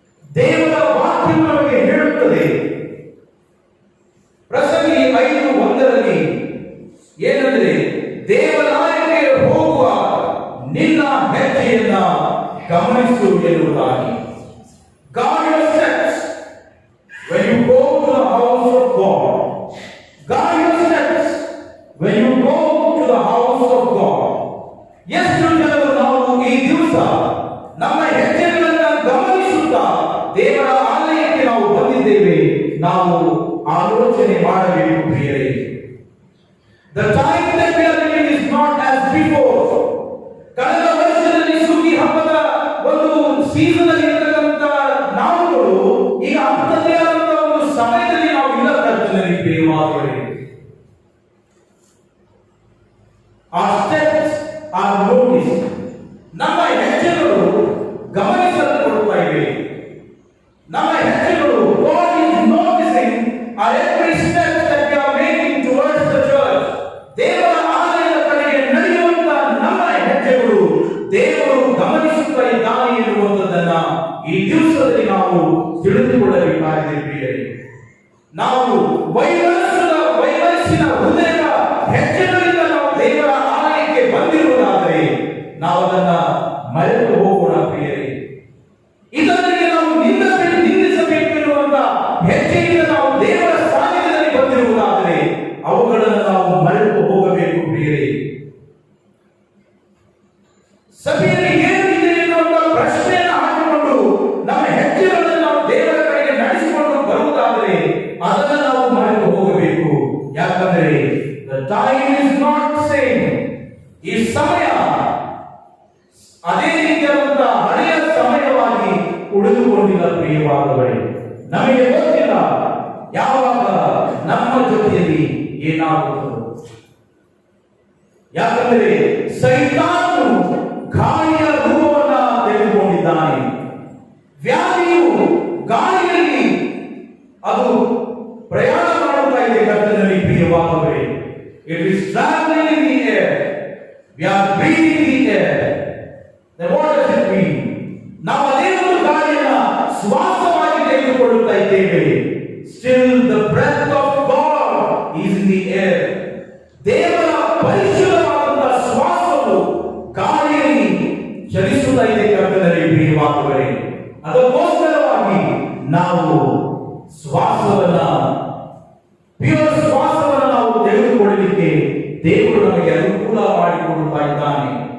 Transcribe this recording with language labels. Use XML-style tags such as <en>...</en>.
<kn>ದೇವರ ವಾಕ್ಯವು ನಮಗೆ ಹೇಳುತ್ತದೆ, ಪ್ರಸಂಗಿ 5:1 ಏನಂದ್ರೆ, ದೇವಾಲಯಕ್ಕೆ ಹೋಗುವ ನಿನ್ನ ಹೆಜ್ಜೆಯನ್ನ ಗಮನಿಸು ಎನ್ನುವುದಾಗಿ.</kn> <en>Guard your steps when you go to the house of God. Guard your steps when you go to the house of God.</en> <kn>ಎಷ್ಟು ಜನರು ನಾವು ಈ ದಿವಸ ನಮ್ಮ ಹೆಜ್ಜೆಗಳನ್ನು ಗಮನಿಸುತ್ತಾ ದೇವರ ಆಲಯಕ್ಕೆ ನಾವು ಬಂದಿದ್ದೇವೆ, ನಾವು ಆಲೋಚನೆ ಮಾಡಬೇಕು ಪ್ರಿಯರೇ.</kn> <en>The time that we are living is not as before.</en> <kn>ಕಳೆದ ವರ್ಷದಲ್ಲಿ ಸುಗ್ಗಿ ಹಬ್ಬದ ಒಂದು ಸೀಸನ್ ಅಲ್ಲಿ ಇರತಕ್ಕಂತ ನಾವುಗಳು ಈಗ ಅಂಥದ್ದೇ ಆದಂತಹ ಒಂದು ಸಮಯದಲ್ಲಿ ನಾವು ಇಲ್ಲ ಕರ್ತನಲ್ಲಿ ಪ್ರಿಯವಾದವರೇ.</kn> <en>Our steps are noticed.</en> <kn>ನಮ್ಮ ಹೆಜ್ಜೆಗಳು ಗಮನಿಸಲ್ಪಡುತ್ತಾ ಇವೆ. ನಮ್ಮ ಹೆಜ್ಜೆಗಳು,</kn> <en>God is noticing our every step that we are making towards the church.</en> <kn>ದೇವರ ಆಲಯದ ಕಡೆಗೆ ನಡೆಯುವಂತ ನಮ್ಮ ಹೆಜ್ಜೆಗಳು ದೇವರು ಗಮನಿಸುತ್ತಾ ಇದ್ದಾನೆ ಎನ್ನುವಂಥದ್ದನ್ನ ಈ ದಿವಸದಲ್ಲಿ ನಾವು ತಿಳಿದುಕೊಳ್ಳಬೇಕಾಗಿದೆ ಪ್ರಿಯರೇ. ನಾವು ವೈಮನಸ್ಸಿನ ಹೃದಯದ ಹೆಜ್ಜೆಗಳಿಂದ ನಾವು ದೇವರ ಆಲಯಕ್ಕೆ ಬಂದಿರುವುದಾದರೆ ನಾವು ಅದನ್ನ ಮರೆತು ಹೋಗೋಣ ಪ್ರಿಯರೇ. ಇದರಲ್ಲಿ ನಾವು ನಿಂದಿಸಬೇಕು ಎನ್ನುವಂತ ಹೆಜ್ಜೆಯಿಂದ ನಾವು ದೇವರ ಸಾನ್ನಿಧ್ಯದಲ್ಲಿ ಬಂದಿರುವುದಾದರೆ ಅವುಗಳನ್ನು ನಾವು ಮರೆತು ಹೋಗಬೇಕು ಪ್ರಿಯರೇ. ಸಭೆಯಲ್ಲಿ ಏನಿದೆ ಎನ್ನುವಂತ ಪ್ರಶ್ನೆಯನ್ನು ಹಾಕಿಕೊಂಡು ನಮ್ಮ ಹೆಜ್ಜೆಗಳನ್ನು ನಾವು ದೇವರ ಕಡೆಗೆ ನಡೆಸಿಕೊಂಡು ಬರುವುದಾದರೆ ಅದನ್ನು ನಾವು ಮರೆತು ಹೋಗಬೇಕು. ಯಾಕಂದ್ರೆ</kn> <en>the time is not same.</en> <kn>ಈ ಸಮಯ ಅದೇ ರೀತಿಯಾದಂತಹ ಹಳೆಯ ಸಮಯವಾಗಿ ಉಳಿದುಕೊಂಡಿಲ್ಲ ಪ್ರಿಯವಾದವರೇ. ನಮಗೆ ಗೊತ್ತಿಲ್ಲ ಯಾವಾಗ ನಮ್ಮ ಜೊತೆಯಲ್ಲಿ ಏನಾಗುತ್ತದೆ. ಯಾಕಂದ್ರೆ ಸೈತಾನನು ಗಾಳಿಯ ರೂಪವನ್ನ ತೆಗೆದುಕೊಂಡಿದ್ದಾನೆ. ವ್ಯಾಧಿಯು ಗಾಳಿಯಲ್ಲಿ ಅದು ಪ್ರಯಾಣ ಮಾಡುತ್ತಾ ಇದೆ ಕರ್ತನಲ್ಲಿ ಪ್ರಿಯವಾದವರೇ.</kn> <en>It is traveling in the air. We are breathing the air. Then what does it mean?</en> <kn>ನಾವು ಅದೇ ಒಂದು ಗಾಳಿಯನ್ನ ಶ್ವಾಸವಾಗಿ ತೆಗೆದುಕೊಳ್ಳುತ್ತಾ ಇದ್ದೇವೆ.</kn> <en>Still the breath of God is in the air.</en> <kn>ದೇವರ ಪರಿಶುದ್ಧವಾದಂತಹ ಶ್ವಾಸವು ಗಾಳಿಯಲ್ಲಿ ಚಲಿಸುತ್ತಾ ಇದೆ ಕರ್ತನಲ್ಲಿ ಪ್ರಿಯವಾದವರೇ. ಅದಕ್ಕೋಸ್ಕರವಾಗಿ ನಾವು ಶ್ವಾಸವನ್ನ, ಪ್ಯೂರ್ ಶ್ವಾಸವನ್ನ ನಾವು ತೆಗೆದುಕೊಳ್ಳಲಿಕ್ಕೆ ದೇವರು ನಮಗೆ ಅನುಕೂಲ ಮಾಡಿಕೊಡುತ್ತಾ ಇದ್ದಾನೆ.</kn>